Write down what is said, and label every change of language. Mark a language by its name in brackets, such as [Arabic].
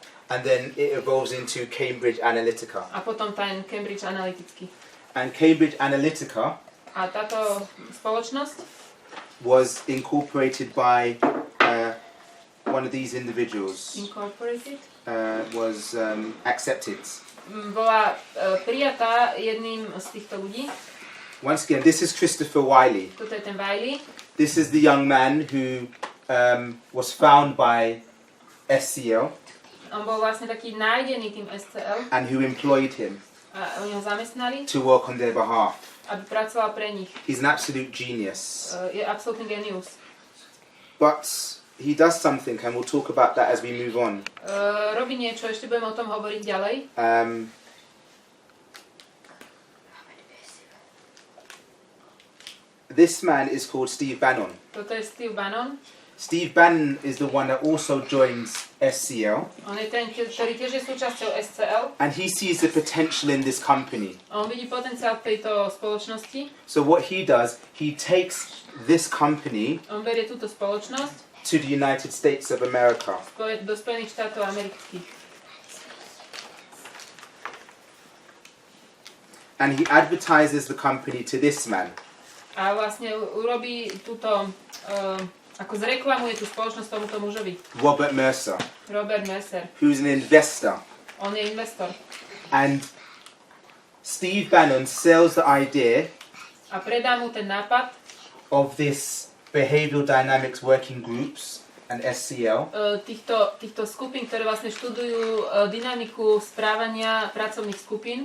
[English] and then it evolves into Cambridge Analytica. [Slovak] A potom ten Cambridge Analytický. [English] And Cambridge Analytica [Slovak] A táto spoločnosť [English] was incorporated by one of these individuals, Incorporated was accepted. [Slovak] bola prijatá jedným z týchto ľudí. [English] Once again, this is Christopher Wiley. [Slovak] Toto je ten Wiley. [English] This is the young man who was found by SCL [Slovak] On bol vlastne taký nájdený tým SCL [English] and who employed him [Slovak] a oni ho zamestnali, [English] to work on their behalf. [Slovak] aby pracoval pre nich. [English] He's an absolute genius. [Slovak] Je absolútny genius. [English] But he does something, and we'll talk about that as we move on. [Slovak] Robí niečo, ešte budeme o tom hovoriť ďalej. [English] This man is called Steve Bannon. [Slovak] Toto je Steve Bannon. [English] Steve Bannon is the one that also joins SCL, [Slovak] On je ten, ktorý tiež je súčasťou SCL. [English] and he sees the potential in this company. [Slovak] On vidí potenciál v tejto spoločnosti. [English] So what he does, he takes this company [Slovak] On berie túto spoločnosť [English] to the United States of America. [Slovak] do Spojených štátov amerických. [English] And he advertises the company to this man. [Slovak] A vlastne urobí túto Ako zreklamuje tú spoločnosť tomuto mužovi. [English] Robert Mercer, [Slovak] Robert Mercer. [English] who's an investor. [Slovak] On je investor. [English] And Steve Bannon sells the idea [Slovak] A predá mu ten nápad [English] of this behavioral dynamics working groups and SCL [Slovak] týchto skupín, ktoré vlastne študujú dynamiku správania pracovných skupín.